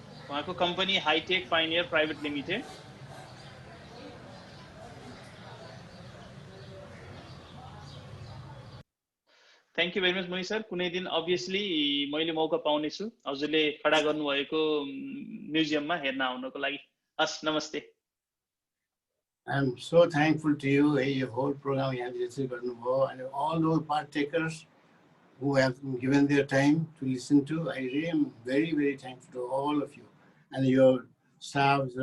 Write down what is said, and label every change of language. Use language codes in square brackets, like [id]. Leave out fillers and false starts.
[ne] उहाँको company hi tech pioneer private limited. [en] Thank you very much Muni sir. [ne] कुनै दिन अभियसली मैले मौका पाउनेछु हजुरले खडा गर्नुभएको म्युजियममा हेर्न आउनको लागि। हस्, नमस्ते। [en] I'm so thankful to you. Your whole program, and all those partakers who have given their time to listen to. I really am very, very thankful to all of you and your staff.